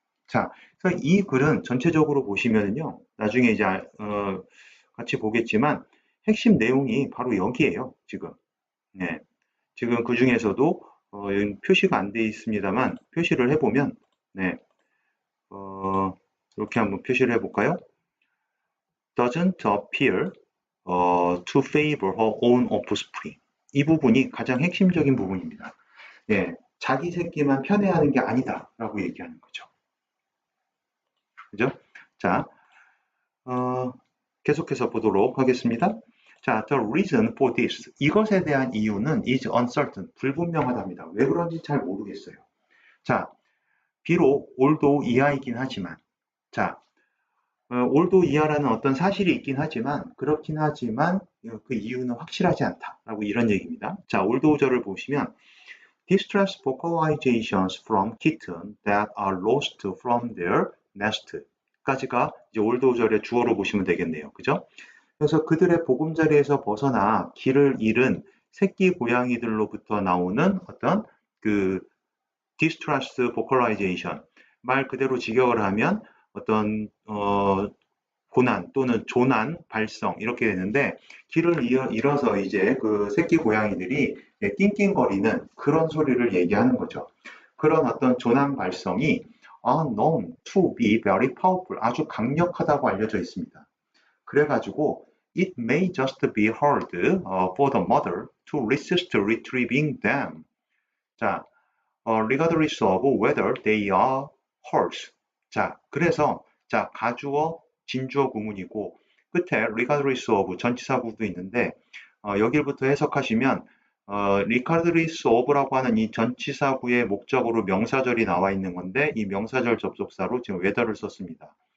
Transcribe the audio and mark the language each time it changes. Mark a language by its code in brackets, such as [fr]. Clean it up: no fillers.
[ko] 자, 그래서 이 글은 전체적으로 보시면요, 나중에 이제 같이 보겠지만 핵심 내용이 바로 여기에요. 지금. 네, 지금 그 중에서도 표시가 안 돼 있습니다만 표시를 해보면, 네, 이렇게 한번 표시를 해볼까요? [en] Doesn't appear to favor her own offspring. [ko] 이 부분이 가장 핵심적인 부분입니다. 네, 자기 새끼만 편애하는 게 아니다라고 얘기하는 거죠. 그죠? 자, 계속해서 보도록 하겠습니다. [en] 자, the reason for this. [ko] 이것에 대한 이유는 [en] is uncertain. [ko] 불분명하답니다. 왜 그런지 잘 모르겠어요. 자, 비록 although 이하이긴 하지만, 자, 올도 이하라는 어떤 사실이 있긴 하지만 그렇긴 하지만 그 이유는 확실하지 않다라고 이런 얘기입니다. 자, 올도우절을 보시면 [en] distress vocalizations from kitten that are lost from their nest [ko] 까지가 이제 올도우절의 주어로 보시면 되겠네요. 그죠? 그래서 그들의 보금자리에서 벗어나 길을 잃은 새끼 고양이들로부터 나오는 어떤 그 distress vocalization 말 그대로 직역을 하면 어떤 고난 또는 조난 발성 이렇게 되는데 길을 잃어서 이제 그 새끼 고양이들이 낑낑거리는 그런 소리를 얘기하는 거죠. 그런 어떤 조난 발성이 [en] known to be very powerful [ko] 아주 강력하다고 알려져 있습니다. 그래가지고 [en] it may just be hard for the mother to resist retrieving them. 자, regardless of whether they are hers. [ko] 자, 그래서 자 가주어, 진주어 구문이고 끝에 regardless of 전치사구도 있는데 여기부터 해석하시면 regardless of라고 하는 이 전치사구의 목적으로 명사절이 나와 있는 건데 이 명사절 접속사로 지금 whether를 썼습니다.